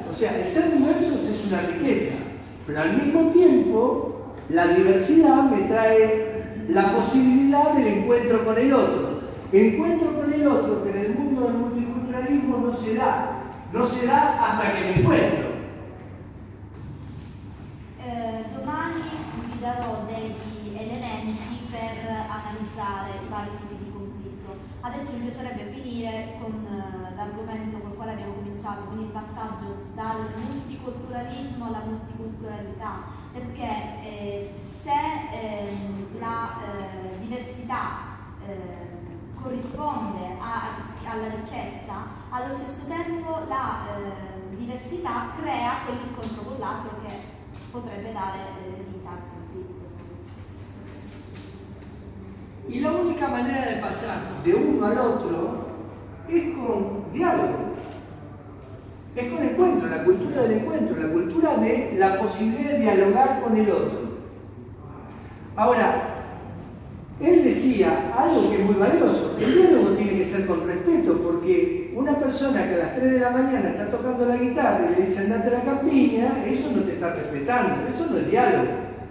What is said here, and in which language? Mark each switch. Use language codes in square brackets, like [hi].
[es] O sea, el ser diversos es una riqueza, pero al mismo tiempo la diversidad me trae la posibilidad del encuentro con el otro. Encuentro con el otro que en el mundo del multiculturalismo no se da hasta que me encuentro. [it] Domani vi darò degli elementi per analizzare i vari tipi di conflitto. Adesso mi piacerebbe finire con l'argomento col quale abbiamo cominciato, con il passaggio dal multiculturalismo alla multiculturalità, perché se la diversità corrisponde alla ricchezza, allo stesso tempo la diversità crea quell'incontro con l'altro che potrebbe dare vita al conflitto. [es] Y la única manera de pasar de uno al otro es con diálogo, es con encuentro, la cultura del encuentro, la cultura de la posibilidad de dialogar con el otro. Ahora, él decía algo que es muy valioso: el diálogo tiene que ser con respeto, porque una persona que a las 3 de la mañana está tocando la guitarra y le dice andate a la campiña, eso no te está respetando, eso no es diálogo.